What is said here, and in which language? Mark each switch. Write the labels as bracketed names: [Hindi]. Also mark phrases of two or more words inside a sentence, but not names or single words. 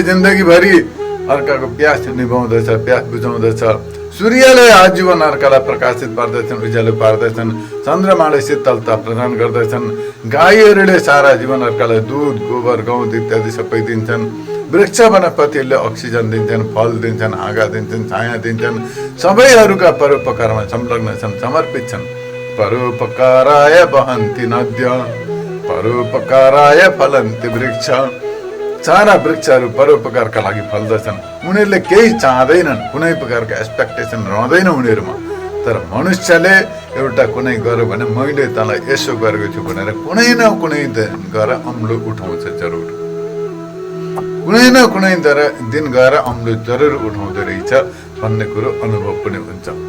[Nepali] जिन्दगीभरि अर्काको प्यास निभाउँदछ, प्यास बुझाउँदछ, सूर्यले आजीवन अर्कालाई प्रकाशित पार्दछन्, उज्यालो पार्दछन्, चन्द्रमाले शीतलता प्रदान गर्दछन्, गाईहरूले सारा जीवन अर्कालाई दुध गोबर गहुँ इत्यादि सबै दिन्छन्, वृक्ष वनस्पतिहरूले अक्सिजन दिन्छन्, फल दिन्छन्, हाँगा दिन्छन्, छाया दिन्छन्, सबैहरूका परोपकारमा संलग्न छन्, समर्पित छन्। [Sanskrit] परोपकाराय वहन्ति नद्य परोपकाराय फलन्ति वृक्ष, [Nepali] सारा वृक्षहरू परोपकारका लागि फल्दछन्। उनीहरूले केही चाहदैनन्, कुनै प्रकारको एक्सपेक्टेसन रहँदैन उनीहरूमा, तर मनुष्यले एउटा कुनै गर्यो भने मैले तँलाई यसो गरेको छु भनेर कुनै न कुनै गएर अम्लो उठाउँछ जरुर, कुनै न कुनै दिन गएर अम्लो जरुर उठाउँदो रहेछ भन्ने कुरो अनुभव पनि हुन्छ।